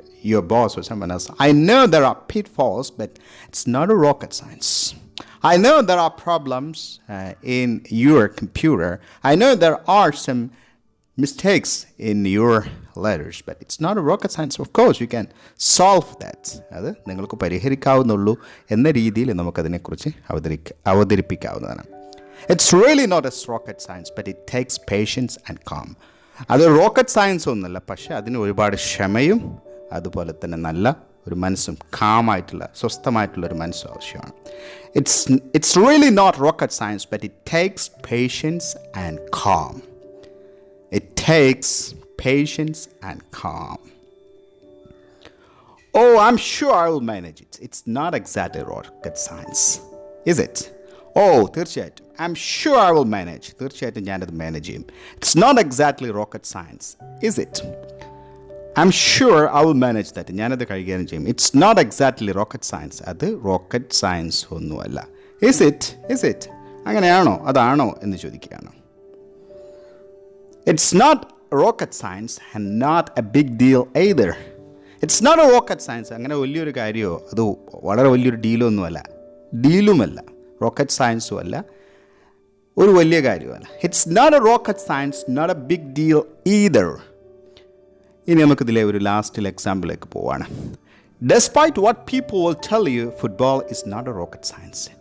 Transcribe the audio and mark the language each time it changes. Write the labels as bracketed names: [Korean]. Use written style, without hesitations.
[English] your boss or someone else, I know there are pitfalls, but it's not a rocket science. I know there are problems in your computer. I know there are some mistakes in your letters, but it's not a rocket science. Of course, you can solve that. [Malayalam] അത് നിങ്ങൾക്ക് പരിഹരിക്കാവുന്നുള്ളൂ എന്ന രീതിയിൽ നമുക്കതിനെക്കുറിച്ച് അവതരിപ്പിക്കാവുന്നതാണ്. [English] It's really not a rocket science, but it takes patience and calm. [Malayalam] അത് rocket science ഒന്നുമല്ല, പക്ഷേ അതിന് ഒരുപാട് ക്ഷമയും അതുപോലെ തന്നെ നല്ല ഒരു മനസ്സും കാമായിട്ടുള്ള സ്വസ്ഥമായിട്ടുള്ള ഒരു മനസ്സും ആവശ്യമാണ്. [English] It's really not rocket science, but it takes patience and calm. It takes patience and calm. Oh, I'm sure I will manage it. It's not exactly rocket science, is it? [Malayalam] Oh, തീർച്ചയായിട്ടും. [English] I'm sure I will manage. [Malayalam] തീർച്ചയായിട്ടും ഞാനത് manage ചെയ്യും. [English] It's not exactly rocket science, is it? I'm sure I will manage that. [Malayalam] ഞാനത് കൈകാര്യം ചെയ്യും. [English] It's not exactly rocket science. [Malayalam] അത് rocket science ഒന്നുമല്ല. [English] Is it? [Malayalam] അങ്ങനെയാണോ അതാണോ എന്ന് ചോദിക്കുകയാണ്. [English] It's not rocket science and not a big deal either. It's not a rocket science. [Malayalam] അങ്ങനെ വലിയൊരു കാര്യമോ അത് വളരെ വലിയൊരു ഡീലുമല്ല റോക്കറ്റ് സയൻസും അല്ല, ഒരു വലിയ കാര്യമല്ല. [English] It's not a rocket science, not a big deal either. [Malayalam] ഇനി നമുക്കിതിലെ ഒരു ലാസ്റ്റിൽ എക്സാമ്പിളിലേക്ക് പോവാണ്. [English] Despite what people will tell you, football is not a rocket science.